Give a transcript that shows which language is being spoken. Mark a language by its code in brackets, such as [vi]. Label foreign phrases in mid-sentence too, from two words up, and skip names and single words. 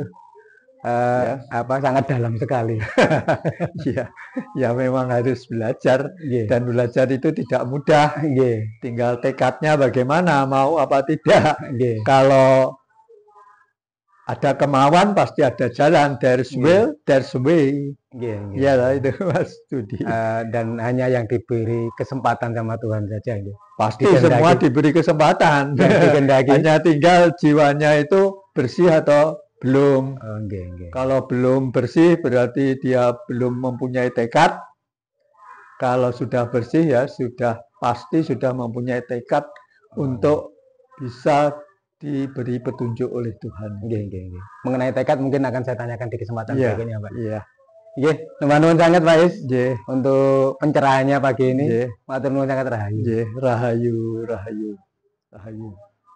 [id] ya. sangat dalam sekali. Ya, ya memang harus belajar Nggih. dan belajar itu tidak mudah. Nggih, Tinggal tekadnya bagaimana, mau apa tidak. nggih. Kalau ada kemauan pasti ada jalan. [en] There's will, there's way. [jv] Nggih, nggih. [id] Ya lah itu Mas Budi. Dan hanya yang diberi kesempatan sama Tuhan saja, nggih. Pasti dikehendaki. semua diberi kesempatan. Yang dikehendaki. Hanya tinggal jiwanya itu bersih atau belum. [jv] Oh, nggih, nggih. [id] Kalau belum bersih berarti dia belum mempunyai tekad. Kalau sudah bersih ya sudah pasti sudah mempunyai tekad untuk bisa diberi petunjuk oleh Tuhan. [jv] Nggih, nggih, nggih. [id] Mengenai tekad mungkin akan saya tanyakan di kesempatan Iya, berikutnya, Pak. iya. [jv] Nggih, nuwun sangat Pak Is [id] Nggih, untuk pencerahannya pagi ini. nggih, [jv] Matur nuwun sangat rahayu. nggih, rahayu, rahayu, rahayu.